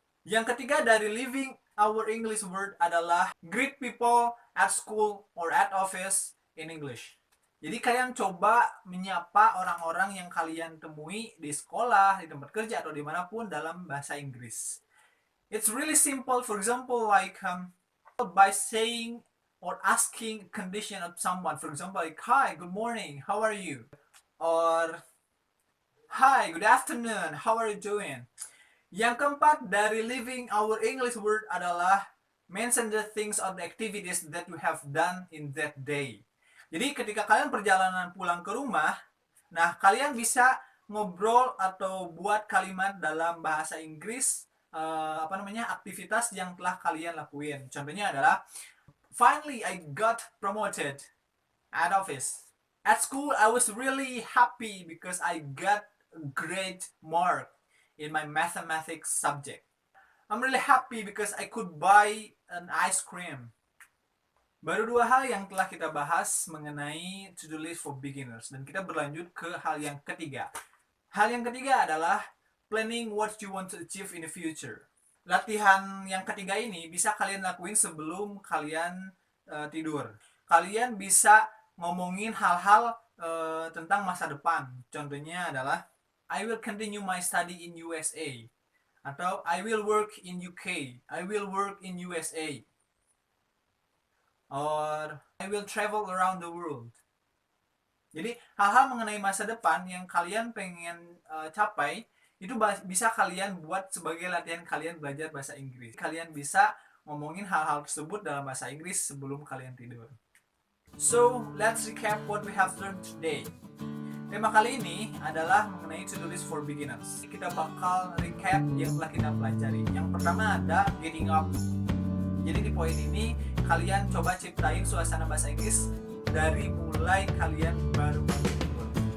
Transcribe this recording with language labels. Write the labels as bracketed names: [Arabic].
[Indonesian] Yang ketiga dari [English] living our English word [Indonesian] adalah [English] greet people at school or at office in English. [Indonesian] Jadi kalian coba menyapa orang-orang yang kalian temui di sekolah, di tempat kerja, atau dimanapun dalam bahasa Inggris. [English] It's really simple. For example, like by saying or asking condition of someone. For example, like, hi, good morning, how are you? Or, hi, good afternoon, how are you doing? [Indonesian] Yang keempat dari [English] living our English word [Indonesian] adalah [English] mention the things or the activities that you have done in that day. [Indonesian] Jadi ketika kalian perjalanan pulang ke rumah, nah kalian bisa ngobrol atau buat kalimat dalam bahasa Inggris, aktivitas yang telah kalian lakuin. Contohnya adalah, [English] finally, I got promoted at office. At school, I was really happy because I got a great mark in my mathematics subject. I'm really happy because I could buy an ice cream. [Indonesian] Baru 2 hal yang telah kita bahas mengenai [English] to-do list for beginners, [Indonesian] dan kita berlanjut ke hal yang ketiga. Hal yang ketiga adalah [English] planning what you want to achieve in the future. [Indonesian] Latihan yang ketiga ini bisa kalian lakuin sebelum kalian tidur. Kalian bisa ngomongin hal-hal tentang masa depan. Contohnya adalah, [English] I will continue my study in USA. [Indonesian] Atau [English] I will work in UK. I will work in USA. Or I will travel around the world. [Indonesian] Jadi hal-hal mengenai masa depan yang kalian pengen capai, itu bisa kalian buat sebagai latihan kalian belajar bahasa Inggris. Kalian bisa ngomongin hal-hal tersebut dalam bahasa Inggris sebelum kalian tidur. [English] So, let's recap what we have learned today. [Indonesian] Tema kali ini adalah mengenai [English] to-do list for beginners. [Indonesian] Kita bakal recap yang telah kita pelajari. Yang pertama ada getting up. Jadi di poin ini kalian coba ciptain suasana bahasa Inggris dari mulai kalian baru bangun tidur.